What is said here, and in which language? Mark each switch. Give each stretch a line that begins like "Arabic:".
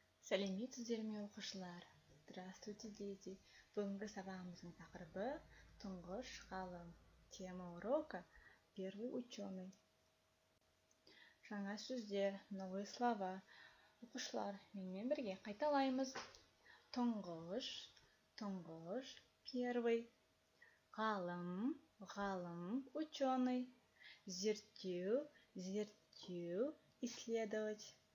Kazakh: Сәлеметсіздер ме, оқушылар?
Russian: Здравствуйте, дети!
Kazakh: Бүгінгі сабағымыздың тақырыбы тұңғыш ғалым.
Russian: Тема урока – первый ученый.
Kazakh: Жаңа сөздер,
Russian: новые слова.
Kazakh: Оқушылар, менімен бірге қайталаймыз. Тұңғыш, тұңғыш,
Russian: первый.
Kazakh: Ғалым, ғалым,
Russian: ученый.
Kazakh: Зерттеу, зерттеу,
Russian: исследовать.